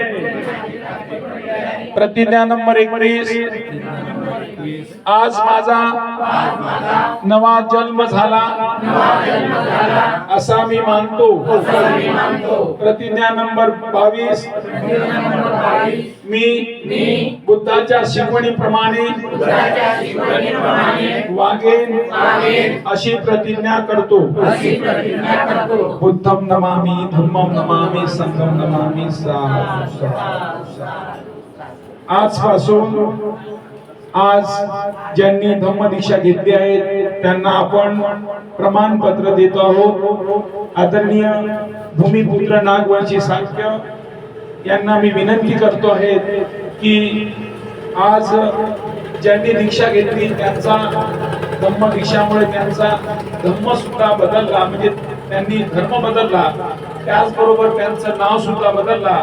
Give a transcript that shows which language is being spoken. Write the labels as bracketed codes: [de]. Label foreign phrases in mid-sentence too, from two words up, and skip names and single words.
[mr] प्रतिज्ञा नंबर 21 आज माझा नवा जन्म झाला असा मी मानतो. प्रतिज्ञा नंबर 22 मी बुद्धाच्या शिकवणीप्रमाणे वागेन अशी प्रतिज्ञा करतो. [pi] बुद्धं नमामि धम्मं नमामि संघं नमामि. [mr] आजपासून आज ज्यांनी धम्मदीक्षा घेतली आहे त्यांना आपण प्रमाणपत्र देतो आहोत. आदरणीय भूमिपुत्र नागवंशी साक्य यांना मी विनंती करतो आहे की आज ज्यांनी दीक्षा घेतली त्यांचा धम्म दीक्षामुळे त्यांचा धम्म सुद्धा बदलला, म्हणजे त्यांनी धर्म बदलला, त्याचबरोबर त्यांचं नाव सुद्धा बदलला.